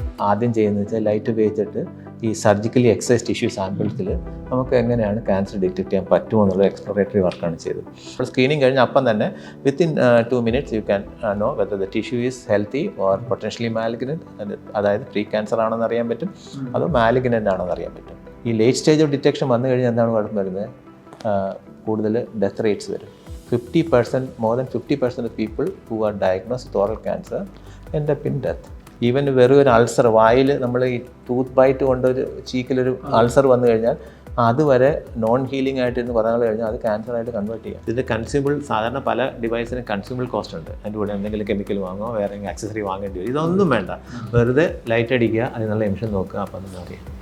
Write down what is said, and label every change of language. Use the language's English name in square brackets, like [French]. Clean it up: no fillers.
[Malayalam] ആദ്യം ചെയ്യുന്നത് വെച്ചാൽ ലൈറ്റ് ഉപയോഗിച്ചിട്ട് ഈ സർജിക്കലി എക്സൈസ് ടിഷ്യൂ സാമ്പിൾസിൽ നമുക്ക് എങ്ങനെയാണ് ക്യാൻസർ ഡിറ്റക്ട് ചെയ്യാൻ പറ്റുമോ എന്നുള്ള എക്സ്പ്ലോറേറ്ററി വർക്കാണ് ചെയ്തത്. അപ്പോൾ സ്ക്രീനിങ് കഴിഞ്ഞ് അപ്പം തന്നെ [English] within 2 minutes you can know whether the tissue is healthy or potentially malignant, [Malayalam] അതായത് പ്രീ ക്യാൻസർ ആണെന്ന് അറിയാൻ പറ്റും, അതോ മാലിഗ്നൻ്റ് ആണെന്ന് അറിയാൻ പറ്റും. ഈ [English] late stage of detection [Malayalam] വന്നു കഴിഞ്ഞാൽ എന്താണ് കുഴപ്പം വരുന്നത്? കൂടുതൽ ഡെത്ത് റേറ്റ്സ് വരും. [English] 50%, more than 50% of people who are diagnosed with oral cancer end up in death. [Malayalam] Even വെറും ഒരു അൾസർ, വായിൽ നമ്മൾ ഈ ടൂത്ത് ബൈറ്റ് കൊണ്ട് ഒരു ചീക്കിലൊരു അൾസർ വന്നു കഴിഞ്ഞാൽ അതുവരെ നോൺ ഹീലിംഗ് ആയിട്ട് എന്ന് പറഞ്ഞു കഴിഞ്ഞാൽ അത് ക്യാൻസറായിട്ട് കൺവേർട്ട് ചെയ്യാം. ഇതിൻ്റെ കൺസ്യൂമബിൾ, സാധാരണ പല ഡിവൈസിന് കൺസ്യൂമബിൾ കോസ്റ്റ് ഉണ്ട്. അതിൻ്റെ കൂടെ എന്തെങ്കിലും കെമിക്കൽ വാങ്ങുമോ വേറെ എന്തെങ്കിലും ആക്സസറി വാങ്ങേണ്ടി വരും. ഇതൊന്നും വേണ്ട, വെറുതെ ലൈറ്റ് അടിക്കുക, അതിനുള്ള എമിഷൻ നോക്കുക, അപ്പം എന്ന് അറിയാം.